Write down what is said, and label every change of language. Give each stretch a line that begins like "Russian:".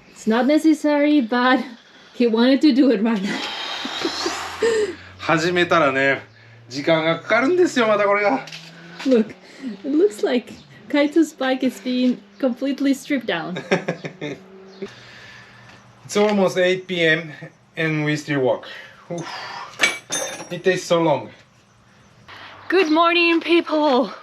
English: It's not necessary, but he wanted to do it right now.
Japanese: 始めたらね、時間がかかるんですよ、またこれが。
English: Look, it looks like Kaito's bike is being completely stripped down. It's almost 8 p.m. and we still walk. Oof. It takes so long. Good morning, people!